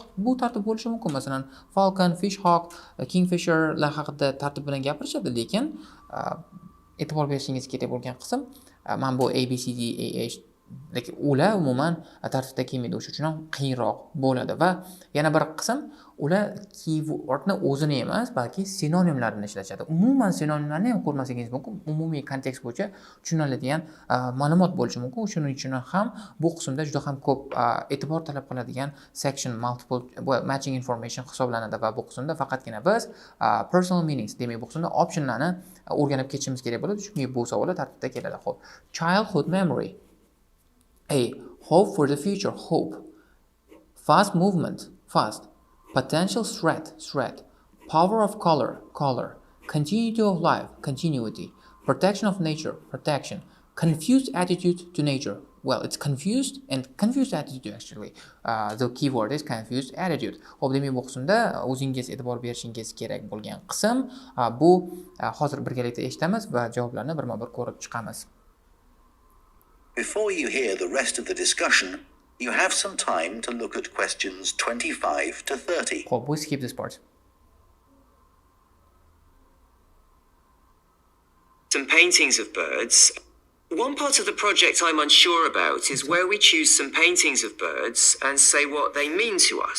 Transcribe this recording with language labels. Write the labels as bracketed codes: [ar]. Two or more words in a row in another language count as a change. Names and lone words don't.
[uz] Bu tartib bo'lishi mumkin. Masalan, Falcon, Fishhawk, Kingfisherlar haqida tartib bilan gapirishadi, lekin e'tibor berishingiz kerak bo'lgan qism, men bu ABCD, AH lekin ular umuman tartibda kelmaydi, o'sha uchun ham qiyinroq bo'ladi. Va yana bir qism ular keywordni o'zini emas, balki sinonimlarini ishlatadi. Umuman sinonimlarni ham ko'rmasangiz mumkin, umumiy kontekst bo'yicha tushuniladigan ma'lumot bo'lishi mumkin. Shuning uchun ham bu qismda juda ham ko'p e'tibor talab qiladigan [en] section multiple matching information [uz] hisoblanadi va bu qismda faqatgina biz [en] personal meanings, [uz] demak bu qismda optionlarni o'rganib ketishimiz kerak bo'ladi, chunki bu savollar tartibda keladi. Xo'p, [en] childhood memory. A. Hope for the future, hope. Fast movement, fast. Potential threat, threat. Power of color, color. Continuity of life, continuity. Protection of nature, protection. Confused attitude to nature. Well, it's confused and confused attitude actually. The keyword is confused attitude. [uz] Xo'p, demak bu qismda o'zingiz e'tibor berishingiz kerak bo'lgan qism bu hozir birgalikda eshitamiz va javoblarni birma-bir ko'rib chiqamiz. [en] Before you hear the rest of the discussion, you have some time to look at questions 25 to 30. Xo'p, we skip this part. Some paintings of birds. One part of the project I'm unsure about is where we choose some paintings of birds and say what they mean to us.